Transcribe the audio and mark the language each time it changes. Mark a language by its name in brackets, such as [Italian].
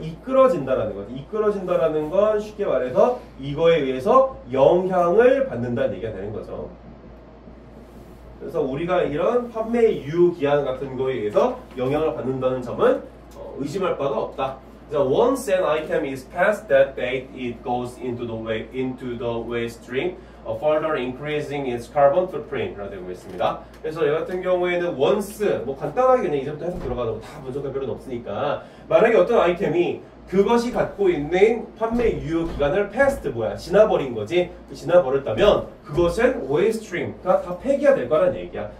[Korean] 이끌어진다라는 거지. 이끌어진다라는 건 쉽게 말해서 이거에 의해서 영향을 받는다는 얘기가 되는 거죠. 그래서 우리가 이런 판매 유효기한 같은 거에 의해서 영향을 받는다는 점은 의심할 바가 없다. [English] So once an item is past that date, it goes into the waste stream, further increasing its carbon footprint라고 [Korean] 되고 있습니다. 그래서 이 같은 경우에는 once 뭐 간단하게 그냥 이제부터 해석 들어가도 다 분석할 필요는 없으니까 만약에 어떤 아이템이 그것이 갖고 있는 판매 유효 기간을 past 지나버린 거지. 지나버렸다면 그것은 waste stream가 다 폐기가 될 거란 얘기야.